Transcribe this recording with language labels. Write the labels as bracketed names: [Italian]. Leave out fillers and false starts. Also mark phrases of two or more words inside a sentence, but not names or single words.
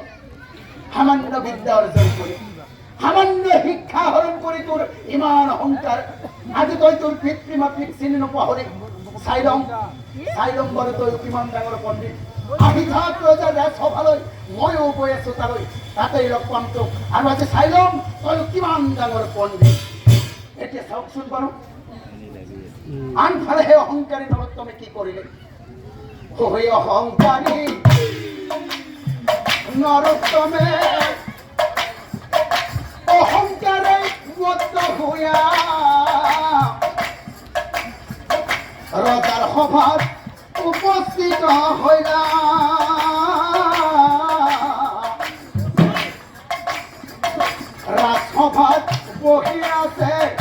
[Assamese] সামান্য বিদ্যা অৰ্জন কৰি সামান্য শিক্ষা হৰণ কৰি তোৰ ইমান অহংকাৰ আজি তই তোৰ পিতৃ মাতৃক চিনি নপাহৰি চাই লম বাৰু তই কিমান ডাঙৰ পণ্ডিত আহি থাক ৰজাৰ ৰাজসভালৈ ময়ো গৈ আছো তালৈ তাতেই লগ পাম তোক আৰু আজি চাই লম তই কিমান ডাঙৰ পণ্ডিত এতিয়া চাওকচোন বাৰু আনফালে সেই অহংকাৰী নৰোত্তমে কি কৰিলে ওই অহংকারী [Bangla] নরোত্তমে অহংকারে মত্ত হইয়া রজার সভাত উপস্থিত হইলা [Assamese] রাজসভাত বহি আছে